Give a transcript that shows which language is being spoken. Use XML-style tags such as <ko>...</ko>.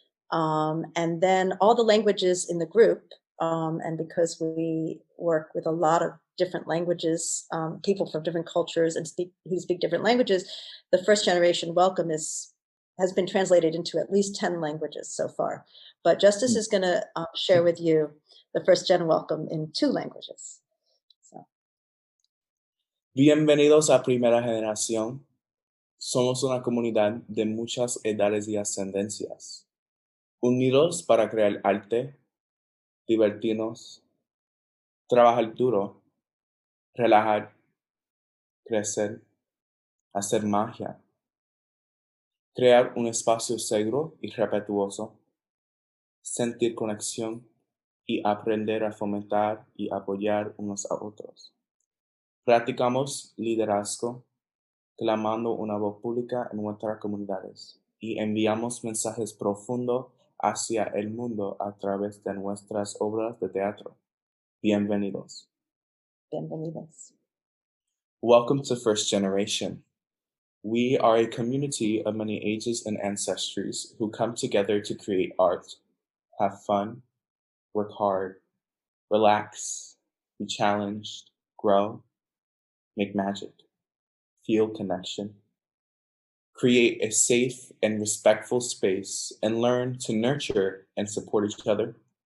<en>And then all the languages in the group, and because we work with a lot of different languages, people from different cultures and who speak different languages, the first generation welcome has been translated into at least 10 languages so far. But Justice is going to share with you the first gen welcome in 2 languages. So.</en> <es>Bienvenidos a Primera Generación. Somos una comunidad de muchas edades y ascendencias, unidos para crear arte, divertirnos, trabajar duro, relajar, crecer, hacer magia, crear un espacio seguro y respetuoso, sentir conexión y aprender a fomentar y apoyar unos a otros. Practicamos liderazgo, clamando una voz pública en nuestras comunidades y enviamos mensajes profundos hacia el mundo a través de nuestras obras de teatro. Bienvenidos. Bienvenidos.</es> <en>Welcome to First Generation. We are a community of many ages and ancestries who come together to create art, have fun, work hard, relax, be challenged, grow, make magic, feel connection, create a safe and respectful space, and learn to nurture and support each other.</en>